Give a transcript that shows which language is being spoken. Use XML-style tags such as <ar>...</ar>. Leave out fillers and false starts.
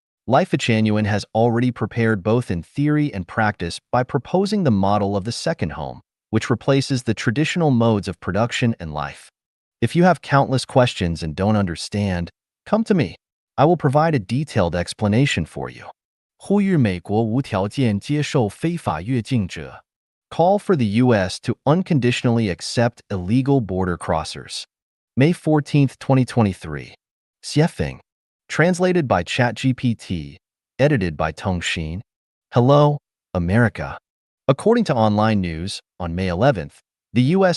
<en>Lifechanyuan has already prepared both in theory and practice by proposing the model of the second home, which replaces the traditional modes of production and life. If you have countless questions and don't understand, come to me. I will provide a detailed explanation for you.</en> <zh>呼吁美国无条件接受非法越境者.</zh> <en>Call for the U.S. to unconditionally accept illegal border crossers. May 14, 2023. Xiefeng. Translated by ChatGPT. Edited by Tongxin. Hello, America. According to online news, on May 11th, the U.S.</en>